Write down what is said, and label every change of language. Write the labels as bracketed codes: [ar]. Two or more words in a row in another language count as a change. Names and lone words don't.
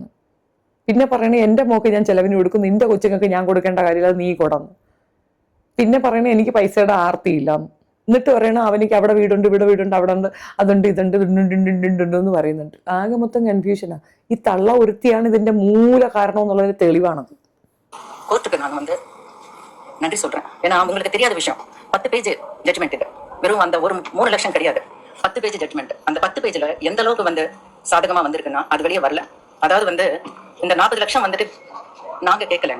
[ml] പിന്നെ പറയണേ എൻ്റെ മോക്ക് ഞാൻ ചെലവിന് കൊടുക്കും, നിന്റെ കൊച്ചുങ്ങൾക്ക് ഞാൻ കൊടുക്കേണ്ട കാര്യമില്ല, നീ കൊടന്നു. പിന്നെ പറയണേ എനിക്ക് പൈസയുടെ ആർത്തിയില്ല. എന്നിട്ട് പറയണ അവനിക്ക് അവിടെ വീടുണ്ട്, ഇവിടെ വീടുണ്ട്, അവിടെ ഉണ്ട്, അതുണ്ട്, ഇതുണ്ട്, എന്ന് പറയുന്നുണ്ട്. ആകെ മൊത്തം കൺഫ്യൂഷനാ. ഈ തള്ള ഒരുത്തിയാണ് ഇതിന്റെ മൂല കാരണം എന്നുള്ളൊരു തെളിവാണത്. [ta] கோர்ட்டுக்கு நான் வந்து நன்றி சொல்றேன். ஏன்னா உங்களுக்கு தெரியாத விஷயம், 10 [en] page judgment [ta] இது. வெறும் அந்த ஒரு 3 லட்சம் கிடையாது, 10 [en] page judgment. [ta] அந்த 10 பேஜ்ல எந்த அளவுக்கு வந்து சாதகமா வந்திருக்குன்னா அது வெளியே வரல. அதாவது வந்து இந்த 40 லட்சம் வந்துட்டு நாங்க கேட்கலங்க.